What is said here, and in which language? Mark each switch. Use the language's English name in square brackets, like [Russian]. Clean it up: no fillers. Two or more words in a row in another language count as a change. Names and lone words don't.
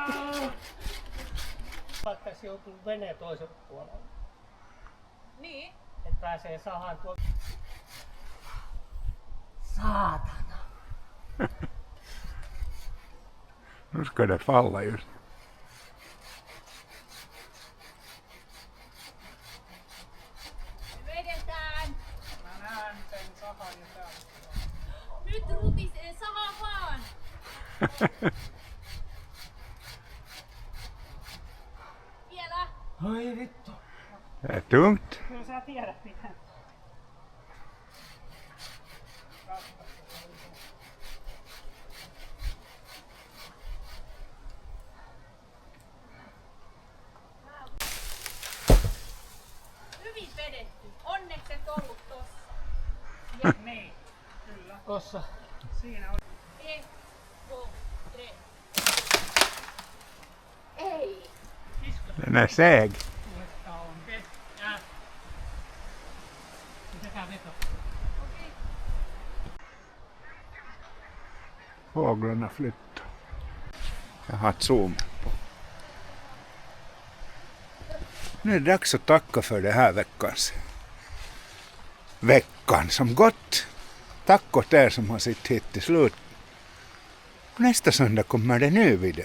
[Finnish] Vaikka se joutuu veneen toiselle puolelle. Niin, Et pääsee sahaan tuolta. Saatana. [Swedish] Nu ska det falla just. [Finnish] Vedetään. Mä näen sen sahan ja täältä. Nyt rutisee saha vaan. Vielä. Oi vittu. [Swedish] Det är tungt. [Finnish] Kyllä sä tiedät miten. Hyvin vedetty. Onneksi et ollut tossa. Niin. Kyllä. Tossa. Siinä on. 1, 2, 3. Ei. [Swedish] Den är seg. [Finnish] Okei. Pitäkää veto. Okei. [Swedish] Fåglarna flyttar. Jag har zoom på. Nu är det dags att tacka för det här veckan som gått. Tack åt er som har sett hit till slut. Nästa söndag kommer det ny video.